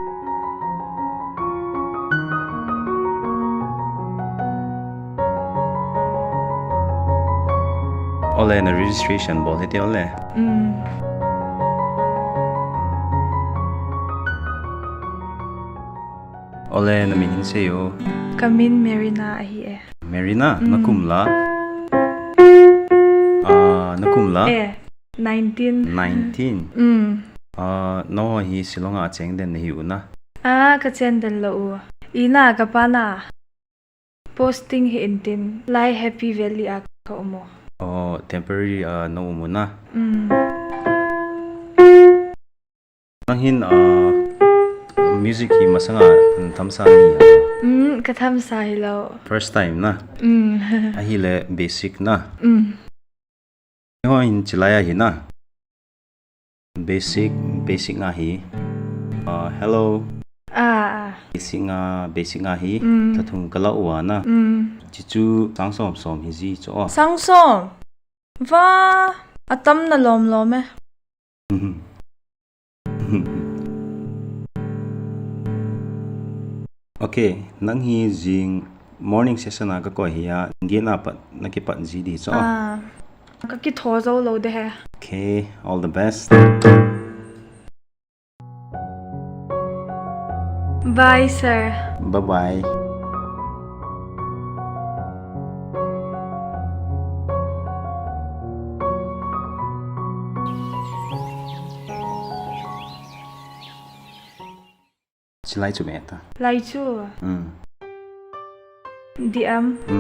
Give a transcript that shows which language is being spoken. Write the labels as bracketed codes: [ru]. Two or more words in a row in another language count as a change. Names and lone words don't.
[zom] Ole na registration bol hete ole. Ole na minin seyo. Kamin Merina ahi Merina nakumla. Nakumla? 19. 19. No hi silonga cheng den hi una. Ka chen den lo u. Ina ka pa na. Posting hi intin. Lai Happy Valley a ka umo. Oh, temporary no umuna. Nanghin music hi masanga thamsa ni. Ka thamsa hi lo. [en] First time [zom] na. Ahile basic na. In chilaya hi na. Basic nga hi. Hello. Basic nga hi. Tathung kala uwa na. Chichu sangsom hi zi cho. Sangsom. Va atam na lom eh. Okay, nang hi jing [en] morning session [zom] ka ko hiya nge na pat nakipat ji di cho. Ka ki tho zo lo de he. [en] Okay, all the best. Bye sir. Bye-bye. [zom] Chilai chu meta. Lai chu. Diam.